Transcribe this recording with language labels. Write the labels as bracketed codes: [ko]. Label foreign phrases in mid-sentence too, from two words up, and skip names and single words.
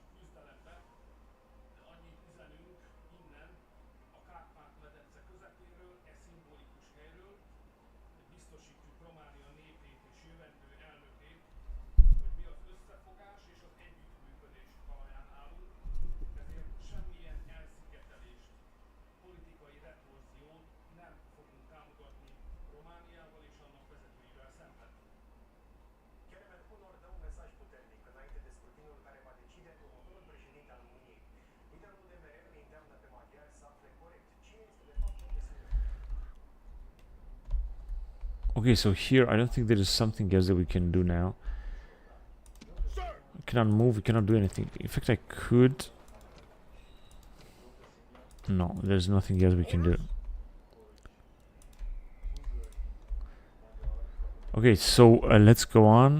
[hu] küzdelembe, de annyit üzenünk innen a Kárpát-medence közepéről, szimbolikus helyről, hogy biztosítjuk Románia népét és jövendő elnökét, hogy mi az összefogás és az együttműködés talaján állunk, ezért semmilyen elszigetelést, politikai retorziót nem fogunk támogatni Romániával és annak vezetőivel szemben. [ro] Kérem, honor dă un mesaj puternic înainte de scrutinul care va decide următorul președinte al României. Liderul UDMR îi îndeamnă pe maghiari să afle corect cine este de fapt profesorul. [en] Okay, so here I don't think there is something else that we can do now. We cannot move, we cannot do anything. In fact, I could... No, there's nothing else we can do. Okay, so let's go on.